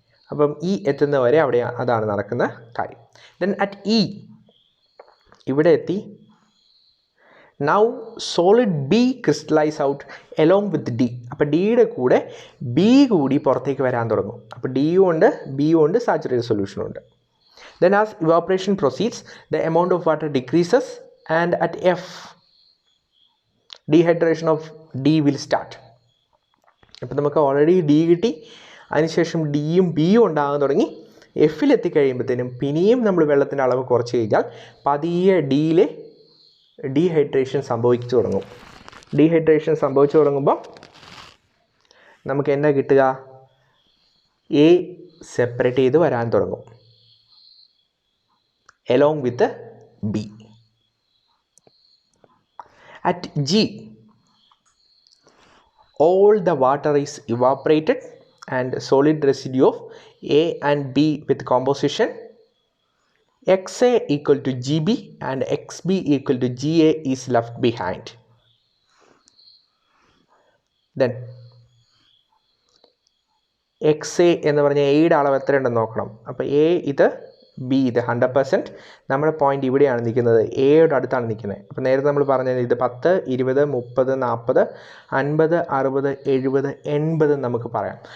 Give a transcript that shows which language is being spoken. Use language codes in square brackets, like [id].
[ml] അപ്പം E എത്തുന്ന വരെ അവിടെ അതാണ് നടക്കുന്ന കാര്യം. ദെൻ അറ്റ് E ഇവിടെ എത്തി. [en] Now solid B crystallise out along with D. [ml] അപ്പോൾ ഡിയുടെ കൂടെ B കൂടി പുറത്തേക്ക് വരാൻ തുടങ്ങും. അപ്പോൾ ഡിയും ഉണ്ട്, ബിയും ഉണ്ട്, സാച്ചുറേറ്റഡ് സൊല്യൂഷനും ഉണ്ട്. [en] Then as evaporation proceeds, the amount of water decreases and at F, dehydration of D will start. [ml] അപ്പോൾ നമുക്ക് ഓൾറെഡി D കിട്ടി, അതിനുശേഷം ഡിയും ബിയും ഉണ്ടാകാൻ തുടങ്ങി. Fൽ എത്തിക്കഴിയുമ്പോഴത്തേനും പിന്നെയും നമ്മൾ വെള്ളത്തിൻ്റെ അളവ് കുറച്ച് കഴിഞ്ഞാൽ പതിയെ ഡിയിലെ ഡീഹൈഡ്രേഷൻ സംഭവിച്ചു തുടങ്ങും. ഡീഹൈഡ്രേഷൻ സംഭവിച്ചു തുടങ്ങുമ്പോൾ നമുക്ക് എന്താ കിട്ടുക? A സെപ്പറേറ്റ് ചെയ്ത് വരാൻ തുടങ്ങും [en] along with the B. At G, all the water is evaporated and solid residue of A and B with composition XA equal to GB and XB equal to GA is left behind. [ml] Then XA എന്ന് പറഞ്ഞാൽ എയുടെ അളവ് എത്രയുണ്ടെന്ന് നോക്കണം. അപ്പോൾ A ഇത് B ഇത് 100%. നമ്മുടെ point ഇവിടെയാണ് നിൽക്കുന്നത്, എയുടെ അടുത്താണ് നിൽക്കുന്നത്. അപ്പോൾ നേരത്തെ നമ്മൾ പറഞ്ഞത് ഇത് 10, 20, 30, 40, 50, 60, 70, 80 നമുക്ക് പറയാം.